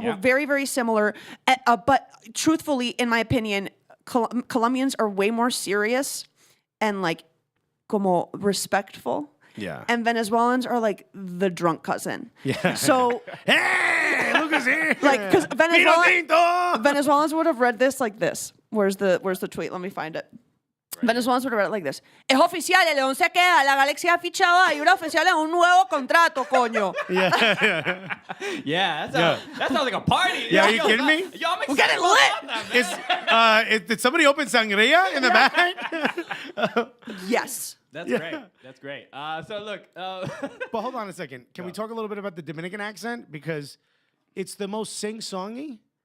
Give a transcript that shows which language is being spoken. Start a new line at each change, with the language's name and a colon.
English: Yeah. We're very, very similar. But truthfully, in my opinion, Colombians are way more serious and like como respectful. Yeah. And Venezuelans are like the drunk cousin. Yeah. So hey, look who's here. Like because Venezuelans would have read this like this. Where's the tweet? Let me find it. Right. Venezuelans would have read it like this.
Spanish: Es oficial, el León se queda, la Galaxia ha fichado a Ibra Oficial a un nuevo contrato, coño.
English: Yeah, that sounds like a party. Yeah, are you kidding me? Yo, I'm We're getting lit. Did somebody open sangria in the back? Yes. That's great. That's great. So look. But hold on a second. Can we talk a little bit about the Dominican accent? Because it's the most sing-songy.